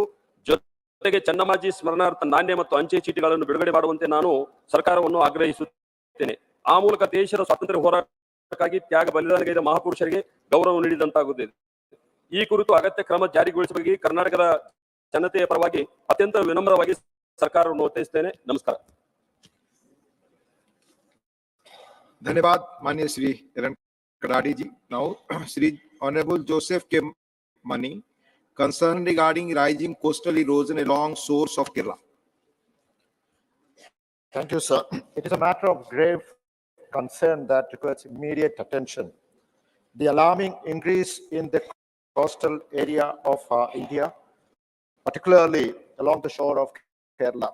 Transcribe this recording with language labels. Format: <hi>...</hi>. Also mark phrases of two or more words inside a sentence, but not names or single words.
<kn>ಜೊತೆಗೆ ಚೆನ್ನಮ್ಮಾಜಿ ಸ್ಮರಣಾರ್ಥ ನಾಣ್ಯ ಮತ್ತು ಅಂಚೆ ಚೀಟಿಗಳನ್ನು ಬಿಡುಗಡೆ ಮಾಡುವಂತೆ ನಾನು ಸರ್ಕಾರವನ್ನು ಆಗ್ರಹಿಸುತ್ತೇನೆ. ಆ ಮೂಲಕ ದೇಶದ ಸ್ವಾತಂತ್ರ್ಯ ಹೋರಾಟಕ್ಕಾಗಿ ತ್ಯಾಗ ಬಲಿದಾನಗೈದ ಮಹಾಪುರುಷರಿಗೆ ಗೌರವ ನೀಡಿದಂತಾಗುತ್ತದೆ. ಈ ಕುರಿತು ಅಗತ್ಯ ಕ್ರಮ ಜಾರಿಗೊಳಿಸಬೇಕು. ಕರ್ನಾಟಕದ ಜನತೆಯ ಪರವಾಗಿ ಅತ್ಯಂತ ವಿನಮ್ರವಾಗಿ ಸರ್ಕಾರವನ್ನು ಒತ್ತಾಯಿಸುತ್ತೇನೆ. ನಮಸ್ಕಾರ.</kn> <hi>धन्यवाद माननीय श्री इरण कडाडी जी.</hi> <en>Now Shri Honorable Joseph K. Mani, concern regarding rising coastal erosion along shores of Kerala. Thank you, sir. It is a matter of grave concern that requires immediate attention. The alarming increase in the coastal area of India, particularly along the shore of Kerala.</en>